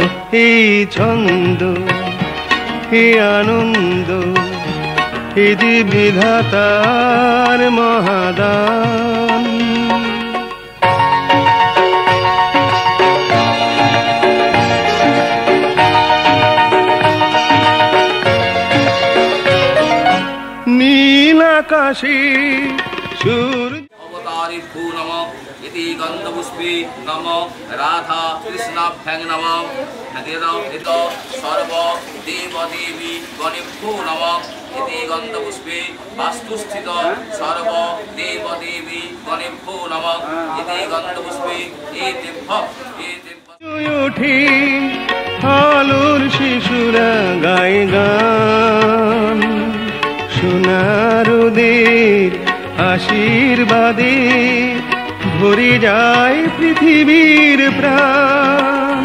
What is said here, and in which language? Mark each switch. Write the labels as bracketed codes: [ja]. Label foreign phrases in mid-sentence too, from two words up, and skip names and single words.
[bn] এই ছন্দ, এই আনন্দ, এই যে বিধাতার মহাদান। নীল আকাশে সূর্য [sa] अवतारी भू नम इति गंधपुष्पे नम राधा कृष्णाभ्यां नम हृदय सर्व देव देवी गणेभ्यो नम इति गंधपुष्पे वास्तुस्थित सर्व देव देवी गणेभ्यो नम इति गंधपुष्पे [bn] উঠি আলোর শিশুরা গায় গান, সোনারদের আশীর্বাদে ভরে যায় পৃথিবীর প্রাণ।